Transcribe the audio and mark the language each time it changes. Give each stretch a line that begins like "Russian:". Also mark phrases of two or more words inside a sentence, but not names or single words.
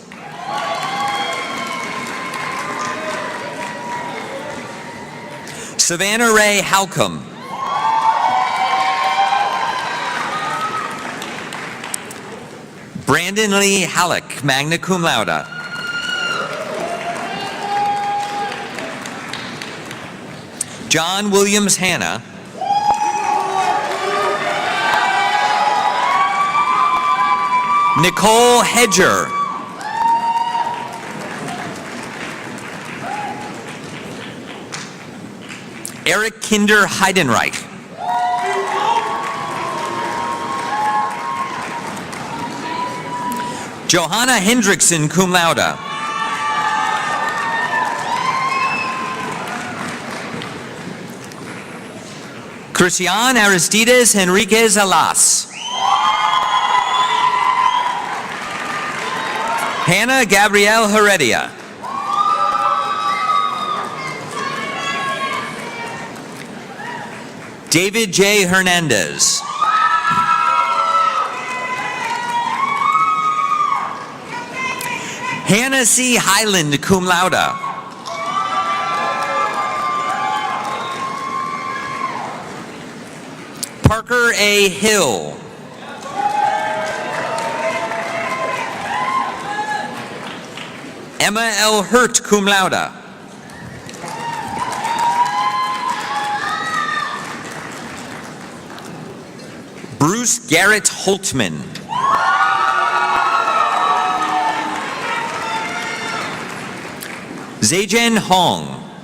English: Savannah Ray Halcomb. Brandon Lee Halleck,
Latin: magna cum laude.
English: John Williams Hanna. Nicole Hedger. Eric Kinder Heidenreich. Johanna Hendrickson,
Latin: cum laude.
English: Christian Aristides Henriquez Alas. Hannah Gabrielle Heredia. David J. Hernandez. Hannah C. Highland,
Latin: cum laude.
English: Parker A. Hill. Emma L. Hurt,
Latin: cum laude.
English: Bruce Garrett Holtman. Zhejian Hong.